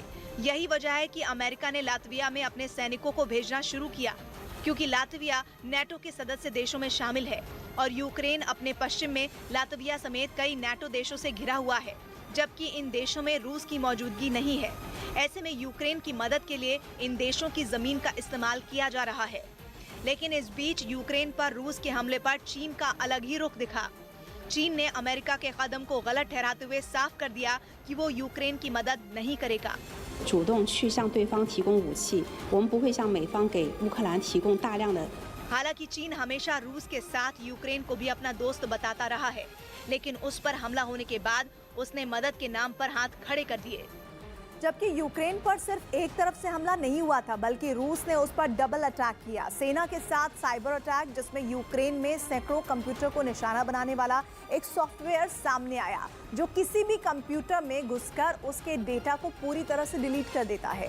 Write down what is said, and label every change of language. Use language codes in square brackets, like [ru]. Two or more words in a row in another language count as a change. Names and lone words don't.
[hi] यही वजह है कि अमेरिका ने लातविया में अपने सैनिकों को भेजना शुरू किया, क्योंकि लातविया नेटो के सदस्य देशों में शामिल है और यूक्रेन अपने पश्चिम में लातविया समेत कई नेटो देशों से घिरा हुआ है, जबकि इन देशों में रूस की मौजूदगी नहीं है। ऐसे में यूक्रेन की मदद के लिए इन देशों की जमीन का इस्तेमाल किया जा रहा है। लेकिन इस बीच यूक्रेन पर रूस के हमले पर चीन का अलग ही रुख दिखा। चीन ने अमेरिका के कदम को गलत ठहराते हुए साफ कर दिया कि वो यूक्रेन की मदद नहीं करेगा। [zh] 主动去向对方提供武器，我们不会向美方给乌克兰提供大量的。 [hi] हालांकि चीन हमेशा रूस के साथ यूक्रेन को भी अपना दोस्त बताता रहा है, लेकिन उस पर हमला होने के बाद उसने मदद के नाम पर हाथ खड़े कर दिए। जबकि यूक्रेन पर सिर्फ एक तरफ से हमला नहीं हुआ था, बल्कि रूस ने उस पर [en] double attack [hi] किया। सेना के साथ [en] cyber attack, [hi] जिसमें यूक्रेन में सैकड़ों कंप्यूटर को निशाना बनाने वाला एक सॉफ्टवेयर सामने आया, जो किसी भी कंप्यूटर में घुसकर उसके डेटा को पूरी तरह से डिलीट कर देता है।